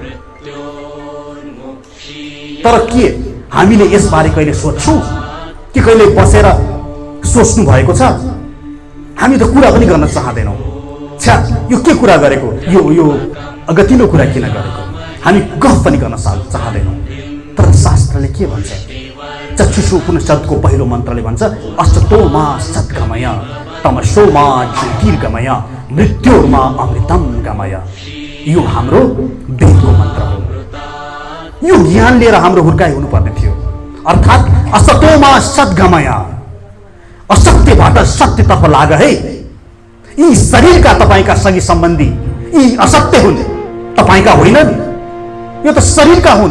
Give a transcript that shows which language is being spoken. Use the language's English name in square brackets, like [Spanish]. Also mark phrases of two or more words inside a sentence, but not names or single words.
[Nepali] तर के हामीले यसबारे कहिले सोच्छौँ कि कहिले बसेर सोच्नु भएको छ? हामी त कुरा पनि गर्न चाहदैनौँ। छ्या, यो के कुरा गरेको, यो अगतिलो कुरा किन गरेको, हामी गफ पनि गर्न चाहदैनौँ। तर शास्त्रले के भन्छ? चक्षुषु उपनिषदको पहिलो मन्त्रले भन्छ, [Sanskrit] असतोमा सद्गमय तमसोमा ज्योतिर्गमय मृत्युर्मा अमृतम गमय। [Nepali] यो हाम्रो वेदको मन्त्र हो। यो ज्ञान लिएर हाम्रो हुर्काइ हुनुपर्ने थियो। अर्थात् [Sanskrit] असतोमा सद्गमय, [Nepali] असत्यबाट सत्यतर्फ लाग है। यी शरीरका तपाईका सगी सम्बन्धी यी असत्य हुन्, तपाईका होइनन्, यो त शरीरका हुन्।